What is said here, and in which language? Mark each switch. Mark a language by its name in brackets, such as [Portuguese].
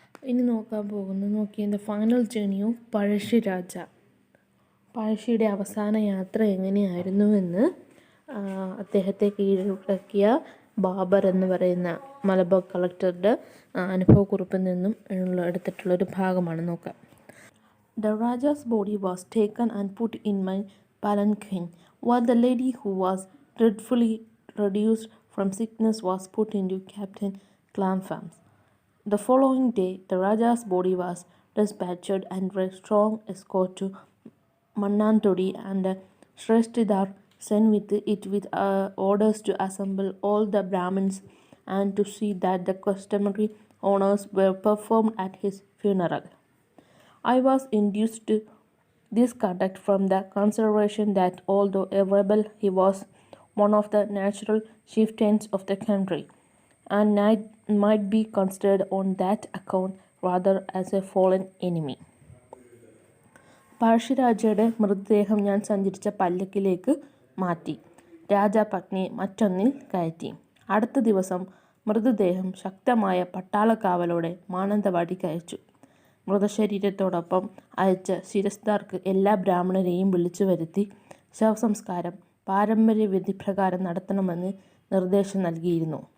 [Malayalam] ഇനി നോക്കിയ [English] The final journey of Pazhassi Raja. [Malayalam] പഴശ്ശിയുടെ അവസാന യാത്ര എങ്ങനെയായിരുന്നുവെന്ന് അദ്ദേഹത്തെ കീഴടക്കിയ ബാബർ എന്ന് പറയുന്ന മലബാർ കളക്ടറുടെ അനുഭവക്കുറിപ്പിൽ നിന്നും എടുത്തിട്ടുള്ളൊരു ഭാഗമാണ് നോക്കാം. [English] The Raja's body was taken and put in my palanquin, while the lady who was dreadfully reduced from sickness was put into Captain Clamfam's. The following day, the Raja's body was dispatched under a strong escort to Mannantodi, and Shrestidhar sent with orders to assemble all the Brahmins and to see that the customary honors were performed at his funeral. I was induced to this conduct from the consideration that although a rebel, he was one of the natural chieftains of the country, and might be considered on that account rather as a fallen enemy. [Malayalam] പഴശ്ശിരാജയുടെ മൃതദേഹം ഞാൻ സഞ്ചരിച്ച പല്ലക്കിലേക്ക് മാറ്റി. രാജാപത്നിയെ മറ്റൊന്നിൽ കയറ്റി. അടുത്ത ദിവസം മൃതദേഹം ശക്തമായ പട്ടാളക്കാവലോടെ മാനന്തവാടിക്ക് അയച്ചു. മൃതശരീരത്തോടൊപ്പം അയച്ച ശിരസ്ദാർക്ക് എല്ലാ ബ്രാഹ്മണരെയും വിളിച്ചു വരുത്തി ശവസംസ്കാരം പാരമ്പര്യവിധിപ്രകാരം നടത്തണമെന്ന് നിർദ്ദേശം നൽകിയിരുന്നു.